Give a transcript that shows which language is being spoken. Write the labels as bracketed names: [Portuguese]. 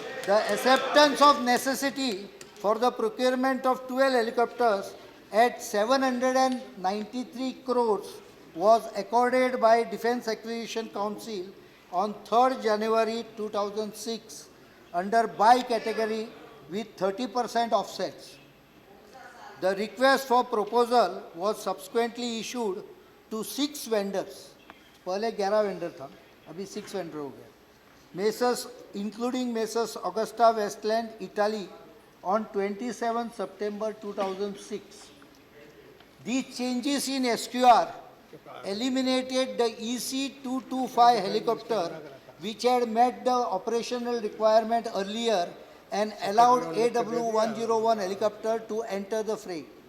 [English] The acceptance of necessity for the procurement of 12 helicopters at 793 crores was accorded by Defence Acquisition Council on 3rd January 2006 under by category with 30% offsets. The request for proposal was subsequently issued to 6 vendors. [Hindi] पहले 11 vendor था, अभी 6 vendor हो गया. [English] Messrs, including Messrs AgustaWestland, Italy, on 27 September 2006. These changes in SQR eliminated the EC-225 helicopter, which had met the operational requirement earlier, and allowed AW101 helicopter to enter the fray.